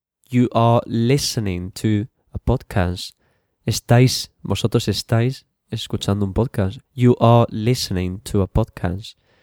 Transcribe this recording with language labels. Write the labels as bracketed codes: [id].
[en] You are listening to a podcast. [es] Vosotros estáis escuchando un podcast. [en] You are listening to a podcast.